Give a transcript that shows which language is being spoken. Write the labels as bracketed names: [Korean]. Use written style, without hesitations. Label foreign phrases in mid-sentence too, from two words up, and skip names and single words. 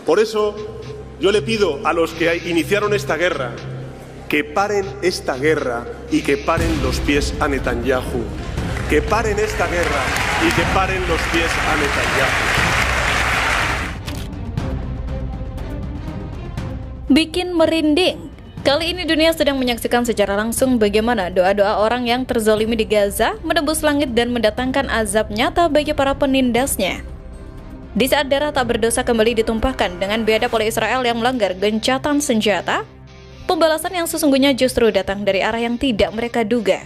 [Spanish] Por eso, yo le pido a los que iniciaron esta guerra que paren esta guerra y que paren los pies a Netanyahu. Que paren esta guerra y que paren los pies a Netanyahu. [Indonesian] Bikin merinding. Kali ini dunia sedang menyaksikan secara langsung bagaimana doa-doa orang yang terzolimi di Gaza menembus langit dan mendatangkan azab nyata bagi para penindasnya. Di saat darah tak berdosa kembali ditumpahkan dengan biadab oleh Israel yang melanggar gencatan senjata, pembalasan yang sesungguhnya justru datang dari arah yang tidak mereka duga.